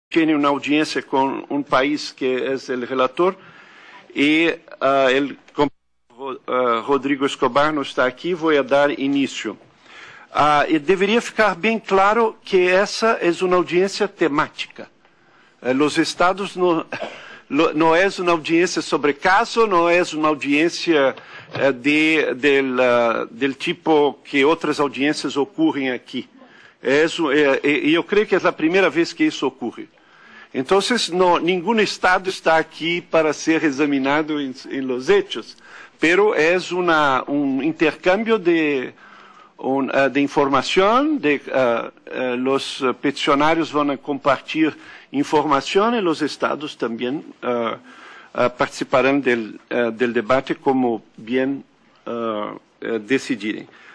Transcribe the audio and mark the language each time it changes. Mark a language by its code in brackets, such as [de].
[es] tiene una audiencia con un país que es el relator y el compañero Rodrigo Escobar no está aquí, voy a dar inicio. [pt] E deveria ficar bem claro que essa é uma audiência temática. Os estados não é uma audiência sobre caso, não é uma audiência [es] del tipo [pt] que outras audiências ocorrem aqui. E eu creio que é a primeira vez que isso ocorre. Então, nenhum estado está aqui para ser examinado em [es] los hechos, pero [pt] é intercâmbio de [es] información, los peticionarios van a compartir información y los estados también participarán del debate como bien decidieren.